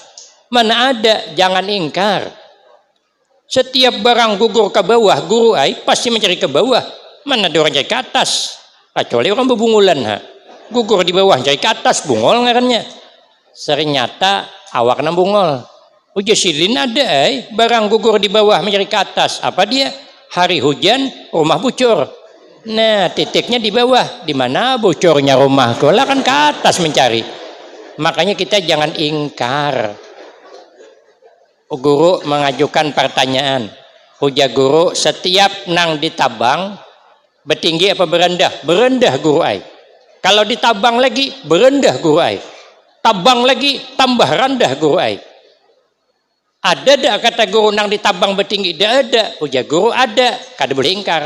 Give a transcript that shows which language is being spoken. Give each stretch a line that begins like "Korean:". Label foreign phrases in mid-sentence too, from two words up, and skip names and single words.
Indonesian: Mana ada? Jangan ingkar. Setiap barang gugur ke bawah, guru ai pasti mencari ke bawah. Mana ada orang cari ke atas? Kecuali orang berbungulan.
Banjar: Gugur di bawah, cari ke atas, bungol ngarannya. Ternyata awak nang bungol. Uja silin ada barang gugur di bawah mencari ke atas.
Indonesian: Apa dia? Hari hujan, rumah bocor. Nah, titiknya di bawah. Di mana bocornya rumah? Lah kan ke atas mencari. Makanya kita jangan ingkar. Guru mengajukan pertanyaan.
Banjar: Uja guru, setiap nang ditabang bertinggi apa berendah? Berendah guru ai. Kalau ditabang lagi berendah guru ai. Tabang lagi tambah rendah guru ai. Ada dak kata guru nang ditabang bertinggi? Tidak ada. Uja guru ada. Kada boleh ingkar.